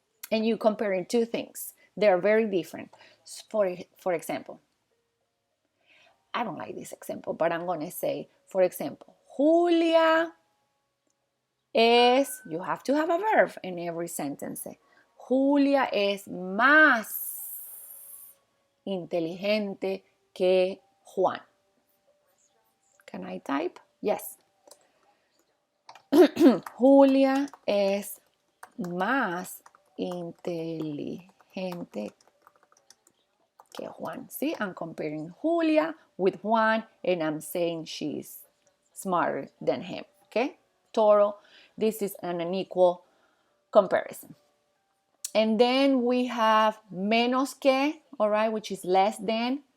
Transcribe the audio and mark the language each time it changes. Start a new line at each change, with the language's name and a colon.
English: And you comparing two things. They're very different. For example, I don't like this example, but I'm going to say, for example, Julia es, you have to have a verb in every sentence.
Spanish: Julia es más inteligente que Juan. Can I type? Yes. Julia es más inteligente que Juan.
English: See, I'm comparing Julia with Juan and I'm saying she's smarter than him. Okay? Total. This is an unequal comparison. And then we have menos que, all right, which is less than.